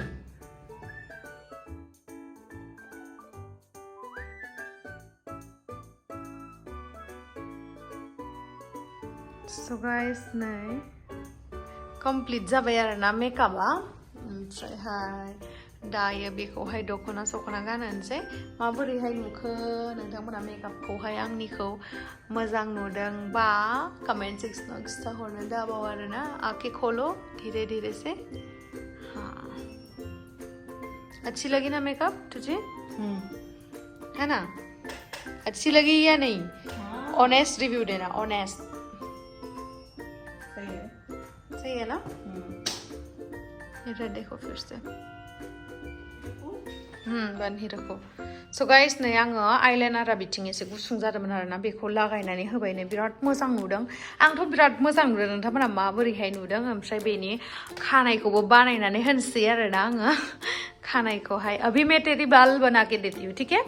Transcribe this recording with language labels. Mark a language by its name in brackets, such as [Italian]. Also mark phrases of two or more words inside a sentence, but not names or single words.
[English] So guys, [Bodo] नै complete जाबाय आरोना मेकआपआ ओमफ्रायहाय दायो बेखौहाय दखना सखना गाननोसै माबोरैहाय नुखो नोंथांमोना मेकआपखौहाय आंनिखौ मोजां नुदों बा कमेंट सेक्शनाव खिन्थाहरनो दाबाव आरोना [Hindi] आंखें खोलो धीरे धीरे से। हाँ अच्छी लगी ना मेकअप तुझे? है ना अच्छी लगी या नहीं? [English] honest review [Hindi] देना ऑनेस्ट। सही है ना? इधर देखो फिर से बानहि रखो। [English] so guys [Bodo] नै आङो आइलाइनारा बिथिं एसे गुसुं जादोंमोन आरोना बेखौ लागायनानै होबाय नै बिराद मोजां नुदों आंथ' बिराद मोजां नुदों नोंथांमोना माबोरैहाय नुदों ओमफ्राय बेनि खानायखौबो बानायनानै होनोसै आरोना आङो खानायखौहाय [Hindi] अभी मैं तेरी बाल बना के देती हूँ ठीक है।